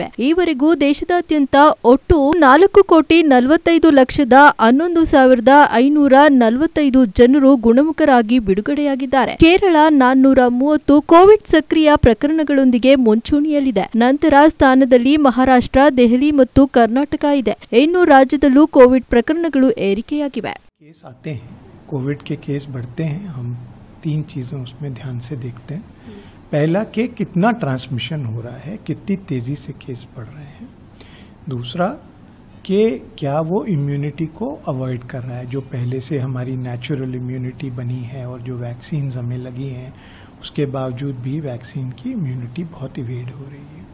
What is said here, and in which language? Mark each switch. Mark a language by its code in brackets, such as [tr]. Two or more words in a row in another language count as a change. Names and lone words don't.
[kn] ಈವರೆಗೂ ದೇಶದಾದ್ಯಂತ ಒಟ್ಟು 4,45,11,545 ಜನರು ಗುಣಮುಖರಾಗಿ ಬಿಡುಗಡೆಯಾಗಿದ್ದಾರೆ. ಕೇರಳ 430 ಕೋವಿಡ್ ಸಕ್ರಿಯ ಪ್ರಕರಣಗಳೊಂದಿಗೆ ಮುಂಚೂಣಿಯಲ್ಲಿದೆ. ನಂತರ ಸ್ಥಾನದಲ್ಲಿ ಮಹಾರಾಷ್ಟ್ರ, ದೆಹಲಿ ಮತ್ತು ಕರ್ನಾಟಕ ಇದೆ. ಇನ್ನು ರಾಜ್ಯದಲ್ಲೂ ಕೋವಿಡ್ ಪ್ರಕರಣಗಳು ಏರಿಕೆಯಾಗಿವೆ. [hi] केस आते हैं, कोविड के केस बढ़ते हैं. हम 3 चीजें उसमें ध्यान से देखते हैं. पहला कि कितना ट्रांसमिशन हो रहा है, कितनी तेजी से केस बढ़ रहे हैं. दूसरा कि क्या वो इम्यूनिटी को अवॉइड कर रहा है, जो पहले से हमारी नेचुरल इम्यूनिटी बनी है और जो वैक्सीन्स हमें लगी हैं उसके बावजूद भी वैक्सीन की इम्यूनिटी बहुत इवेड हो रही है.